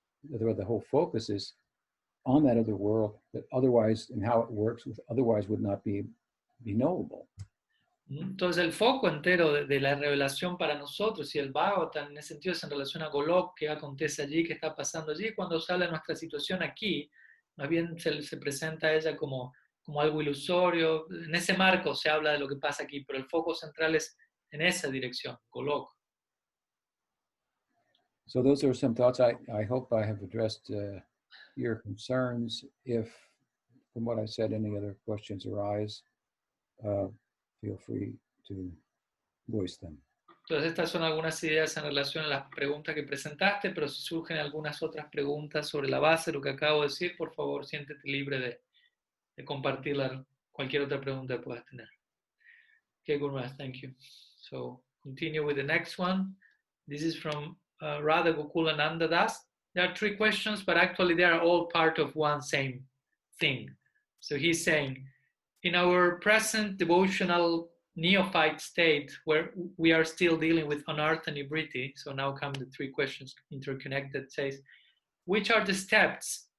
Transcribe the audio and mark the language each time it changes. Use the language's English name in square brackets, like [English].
[English] The whole focus is on that other world that otherwise, and how it works, otherwise would not be knowable. [Spanish] Entonces el foco entero de la revelación para nosotros y el Bhagavatam en ese sentido es en relación a Golok, qué acontece allí, qué está pasando allí. Cuando se habla de nuestra situación aquí, más bien se presenta a ella como algo ilusorio. En ese marco se habla de lo que pasa aquí, pero el foco central es en esa dirección, Golok. [English] So those are some thoughts. I hope I have addressed your concerns. If, from what I said, any other questions arise, feel free to voice them. [Spanish] Entonces estas son algunas ideas en relación a las preguntas que presentaste, pero si surgen algunas otras preguntas sobre la base de lo que acabo de decir, por favor siéntete libre de compartir cualquier otra pregunta que puedas tener. [English] Okay, Gurmaharaj, thank you. So continue with the next one. This is from Radha Gokulananda Das. There are 3 questions, but actually they are all part of one same thing. So he's saying, in our present devotional neophyte state, where we are still dealing with anartha and nibriti, so now come the 3 questions interconnected, says, which are the steps